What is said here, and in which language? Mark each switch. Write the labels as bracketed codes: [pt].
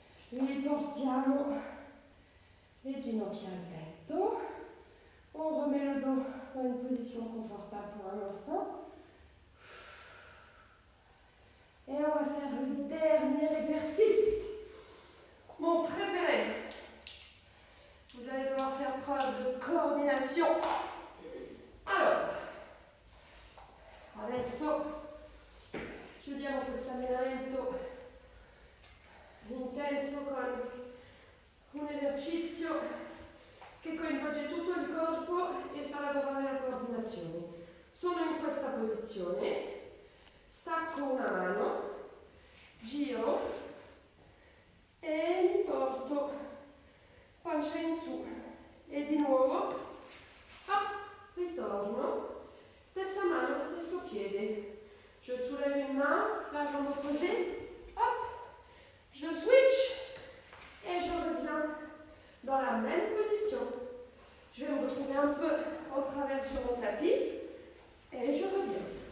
[it] Riportiamo le ginocchia al petto. [fr] On remet le dos dans une position confortable pour un instant. Et on va faire le dernier exercice. Mon préféré. Vous allez devoir faire preuve de coordination. [it] Allora, adesso chiudiamo questo allenamento intenso con un esercizio che coinvolge tutto il corpo e fa lavorare la coordinazione. Sono in questa posizione, stacco una mano, giro e mi porto pancia in su e di nuovo hop, ritorno, stessa mano, stesso piede. [fr] Je soulève une main, la jambe opposée, hop, je switch et je reviens dans la même position. Je vais me retrouver un peu en travers sur mon tapis e je reviens.